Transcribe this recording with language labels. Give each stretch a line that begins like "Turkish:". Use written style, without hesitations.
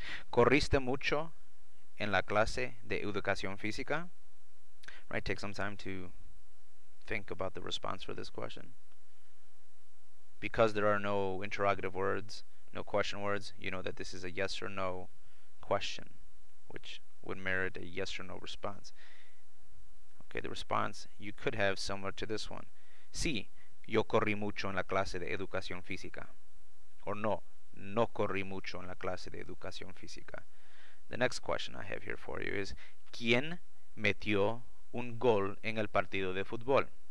Spanish: ¿Corriste mucho en la clase de educación física?
English: Right, take some time to think about the response for this question. Because there are no interrogative words, no question words, you know that this is a yes or no question, which would merit a yes or no response. Okay, the response you could have similar to this one.
Spanish: Sí, yo corrí mucho en la clase de educación física. Or no, no corrí mucho en la clase de educación física.
English: The next question I have here for you is,
Spanish: ¿quién metió un gol en el partido de fútbol?